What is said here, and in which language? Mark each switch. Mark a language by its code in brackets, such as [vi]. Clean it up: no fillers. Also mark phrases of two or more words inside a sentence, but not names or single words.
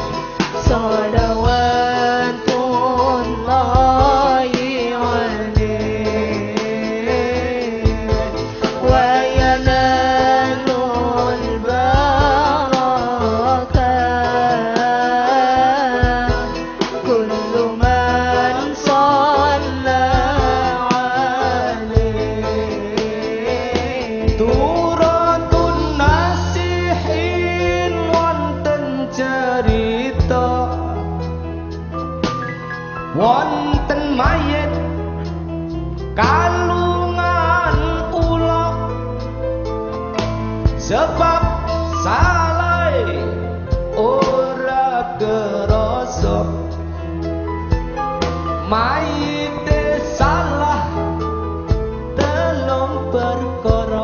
[ar] صلوات الله عليه وينال البركة كل من صلى عليه. [jv] Turatun nasihin wonten cerita wonten mayit kalungan ula, sebab salah ora kerasa, mayit salah telung perkara.